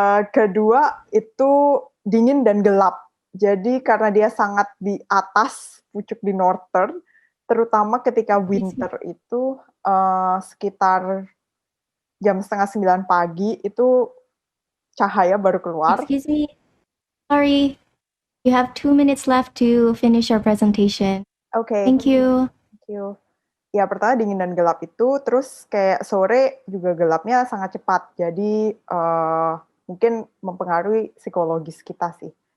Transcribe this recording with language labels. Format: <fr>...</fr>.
<id>Kedua itu dingin dan gelap. Jadi karena dia sangat di atas, pucuk di northern, terutama ketika winter itu sekitar jam 8:30 pagi itu cahaya baru keluar.</id> <en>Excuse me, sorry, you have 2 minutes left to finish your presentation. Oke. Thank you. Thank you.</en> <id>Ya, pertama dingin dan gelap itu, terus kayak sore juga gelapnya sangat cepat. Jadi mungkin mempengaruhi psikologis kita sih.</id>